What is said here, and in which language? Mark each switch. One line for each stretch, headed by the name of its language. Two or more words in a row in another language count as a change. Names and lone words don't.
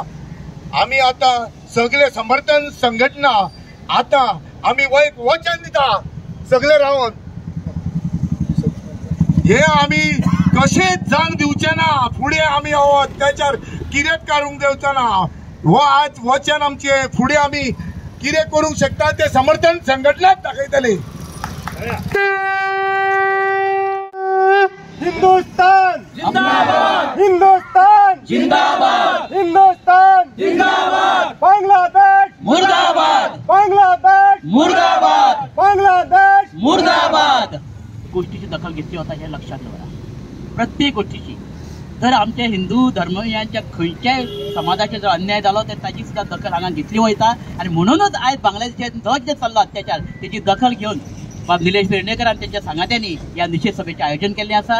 Konkani: आमी आतां सगळे समर्थन संघटना आतां आमी एक वचन दिता सगळे रावन हे आमी कशेंच जांग दिवचे ना, फुडें आमी हो अत्याचार कितेंच काडूंक दिवचो ना। हो आज वचन आमचे फुडें आमी कितें करूंक शकता ते समर्थन संघटनाच दाखयतले।
Hindi: हिंदुस्तान जिंदाबाद, हिंदुस्तान जिंदाबाद, हिंदुस्तान जिंदाबाद, बांग्लादेश मुर्दाबाद, बांग्लादेश मुर्दाबाद, बांग्लादेश मुर्दाबाद।
Konkani: गोष्टीची दखल घेतली वता हे लक्षात दवरा, प्रत्येक गोष्टीची। जर आमच्या हिंदू धर्मियांच्या खंयच्याय समाजाचे जर अन्याय जालो तर ताची सुद्धा दखल हांगा घेतली वयता। आणि म्हणूनच आयज बांगलादेशात जो कितें चल्लो अत्याचार तेची दखल घेवन बाब निलेश वेर्णेकर आणि त्यांच्या सांगात्यांनी या निषेध सभेचे आयोजन केले आसा।